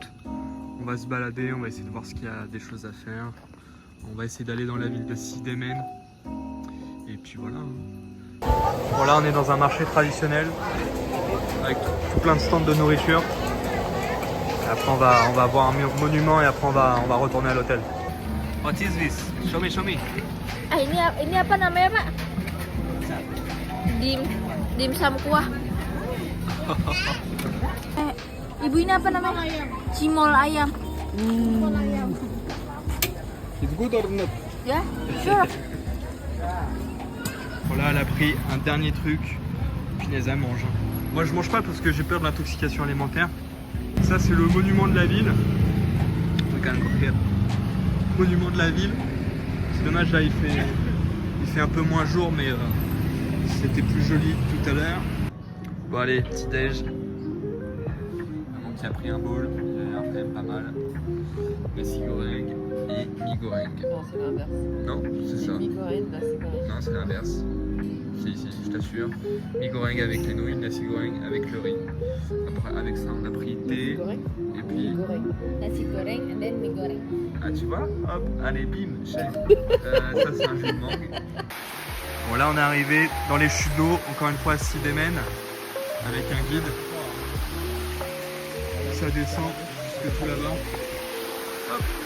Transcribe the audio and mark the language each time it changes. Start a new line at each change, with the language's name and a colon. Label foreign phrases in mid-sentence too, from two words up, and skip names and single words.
French: On va se balader, on va essayer de voir ce qu'il y a des choses à faire. On va essayer d'aller dans la ville de Sidemen. Et puis voilà. Bon là, on est dans un marché traditionnel avec tout plein de stands de nourriture. Et après, on va voir un monument et après, on va retourner à l'hôtel.
English: What is this? Show me, show me.
Indonesian: Ah, ini apa namanya, Pak? Dim sum kuah. Ibu ini apa namanya? Cimol ayam.
English: It's good or not? Ya, sure.
French: Voilà, elle a pris un dernier truc. Punaise, elle mange. Moi, je mange pas parce que j'ai peur de l'intoxication alimentaire. Ça, c'est le monument de la ville. Regarde, monument de la ville. C'est dommage, là, il fait un peu moins jour, mais c'était plus joli tout à l'heure. Bon, allez, petit déj. Maman qui a pris un bol, il a l'air quand même pas mal. Nasi goreng et mi goreng. Non, c'est l'inverse. Non, c'est ça. Mi-goreng, nasi goreng. Non, c'est l'inverse. Si, je t'assure. Mi goreng avec les nouilles, nasi goreng avec le riz. Après, avec ça, on a pris thé. Goreng. Et puis, Goreng.
English: Nasi goreng and then mie goreng.
French: ah, tu vois, hop, allez, bim, chef. Ça, c'est un jus de mangue. Bon, là, on est arrivé dans les chutes d'eau, encore une fois à Sibémen, avec un guide. Ça descend jusque tout là-bas. Hop.